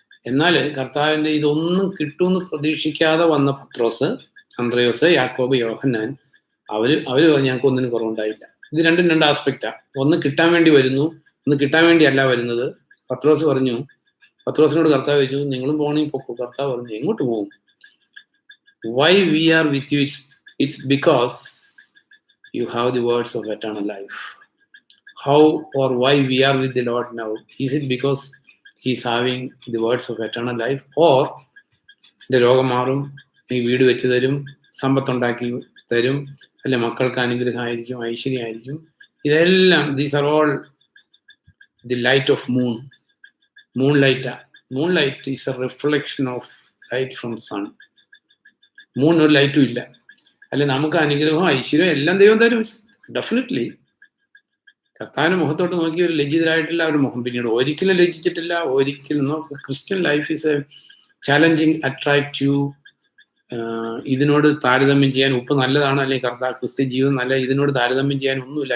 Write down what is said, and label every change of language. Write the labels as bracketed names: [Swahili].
[Malayalam] എന്നാൽ കർത്താവിൻ്റെ ഇതൊന്നും കിട്ടുമെന്ന് പ്രതീക്ഷിക്കാതെ വന്ന പത്രോസ്, അന്ത്രയോസ്, യാക്കോബ്, യോഹന്നാൻ, അവര് പറഞ്ഞു ഞങ്ങൾക്ക് ഒന്നിനും കുറവുണ്ടായില്ല. ഇത് രണ്ടും രണ്ട് ആസ്പെക്റ്റാ. ഒന്ന് കിട്ടാൻ വേണ്ടി വരുന്നു, ഒന്ന് കിട്ടാൻ വേണ്ടിയല്ല വരുന്നത്. പത്രോസിനോട് കർത്താവ് ചോദിച്ചു, നിങ്ങളും പോകണമെങ്കിൽ പൊക്കോ. കർത്താവ് പറഞ്ഞു, എങ്ങോട്ട് പോകും? [English] Why we are with you, it's because you have the words of eternal life. How or why we are with the Lord now? Is it because he's having the words of eternal life? [Malayalam] Or the രോഗം മാറും, ഈ വീട് വെച്ച് തരും, സമ്പത്തുണ്ടാക്കി തരും, അല്ലെ മക്കൾക്ക് അനുഗ്രഹമായിരിക്കും, ഐശ്വര്യമായിരിക്കും. [English] ഇതെല്ലാം these are all the light of moon. Moonlight is a reflection of light from sun. [Malayalam] Moon ഒരു ലൈറ്റും ഇല്ല. അല്ലെ നമുക്ക് അനുഗ്രഹവും ഐശ്വര്യവും എല്ലാം ദൈവം തരും ഡെഫിനറ്റ്ലി. കർത്താവിന്റെ മുഖത്തോട്ട് നോക്കി ഒരു ലജ്ജിതരായിട്ടില്ല ഒരു മുഖം പിന്നീട് ഒരിക്കലും ലജ്ജിച്ചിട്ടില്ല. [English] ഒരിക്കലും Christian life is a challenging, attractive. [Malayalam] ഇതിനോട് താരതമ്യം ചെയ്യാൻ ഉപ്പ് നല്ലതാണ്, അല്ലെങ്കിൽ ക്രിസ്ത്യൻ ജീവിതം നല്ല, ഇതിനോട് താരതമ്യം ചെയ്യാൻ ഒന്നുമില്ല.